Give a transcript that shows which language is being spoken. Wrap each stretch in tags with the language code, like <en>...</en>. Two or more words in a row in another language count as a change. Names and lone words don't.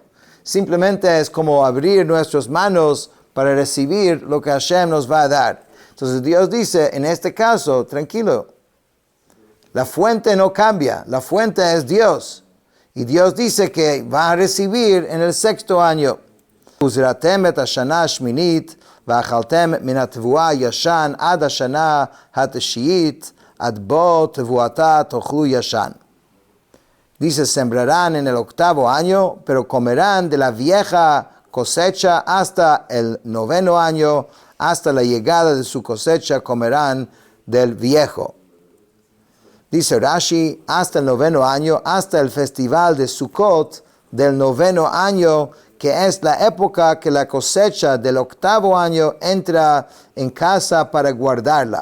<es>Simplemente es como abrir nuestras manos para recibir lo que Hashem nos va a dar. Entonces Dios dice, en este caso, tranquilo, la fuente no cambia, la fuente es Dios. Y Dios dice que va a recibir en el sexto año.</es> <he>וזרעתם את השנה השמינית ואכלתם מן התבואה ישן עד השנה התשיעית עד בוא תבואתה תאכלו ישן.</he> <es>Dice, sembrarán en el octavo año, pero comerán de la vieja cosecha hasta el 9º año, hasta la llegada de su cosecha comerán del viejo. Dice Rashi, hasta el 9º año, hasta el festival de Sukkot del 9º año, que es la época que la cosecha del octavo año entra en casa para guardarla.</es>